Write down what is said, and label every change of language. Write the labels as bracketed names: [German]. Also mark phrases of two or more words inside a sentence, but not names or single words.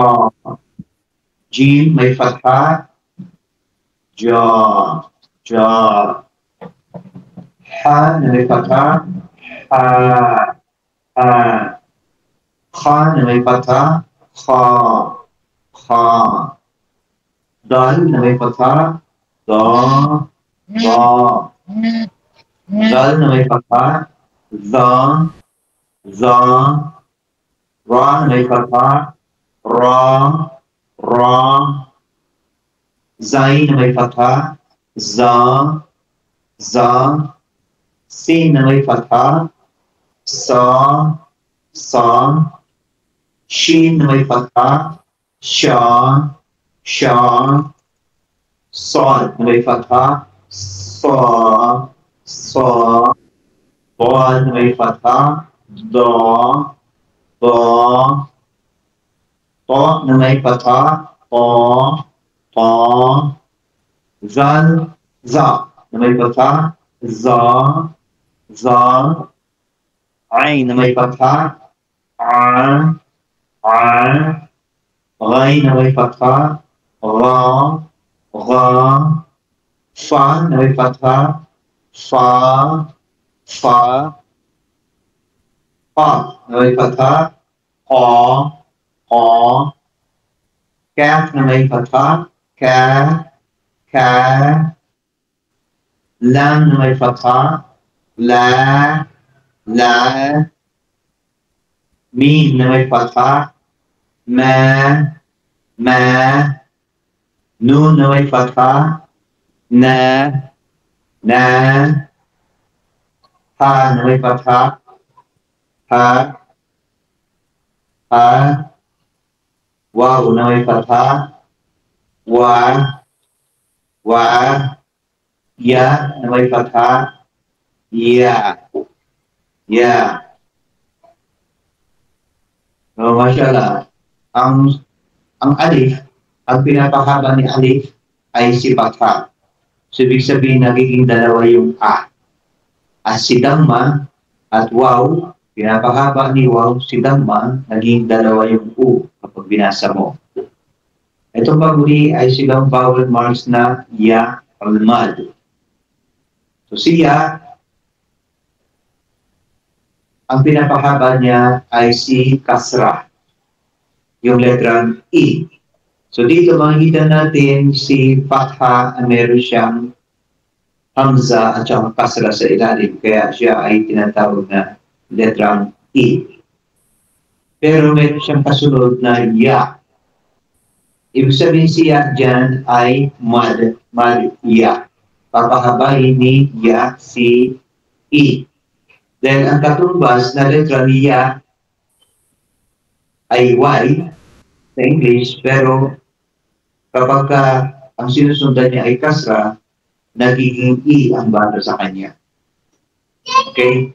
[Filipino] Jim, may patha, ja, ja. Ha, na may patha, ha, ha. Kha, na may patha, kha, kha. Dal, na may patha, da, da. Dal, na may patha, za, za. Ra, na may patha, ra, ra. Zai, na may patha, za, za. Sin, na may patha, sa, sa. Shin, na may patha, sha, sha. Sod, na may patha, sa, sa. Bod, na may patha, da, da. To, na may patha, ta, ta. Zal, za, na may patha, za, za. Ay, na may patha, a, a. Ray, na may patha, ra, ra. Fa, na may patha, fa, fa. Pa, na may patha, ha, ha. Kaf, na may patha, ka, ka. Lam, na may patha, la, la. Mim, na may patha, ma, ma. Nun, na may patha, na, na. Ha, na may patha, ha, ha. Waw, na may patha, wa, wa. Ya, na may patha, ya, ya. So, mashallah, ang alif, ang pinapahaba ni alif ay si patha. So, ibig sabihin, nagiging dalawa yung a. Si damma at waw, pinapahaba ni waw, si damma, naging dalawa yung u kapag binasa mo. Ito pa muli ay silang vowel marks na ya, al-mad. So siya, ang pinapahaba niya ay si kasra, yung letrang I. So dito makikita natin si fatha na meron siyang hamza at siyang kasra sa ilalim, kaya siya ay tinatawag na letrang I. Pero meron siyang kasunod na ya. Ibig sabihin siya dyan ay mad, ya. Papahabain ni ya si I. Then ang katumbas na letra ni ya ay Y sa English, pero kapag ang sinusundan niya ay kasra, nagiging I ang basa sa kanya. Okay?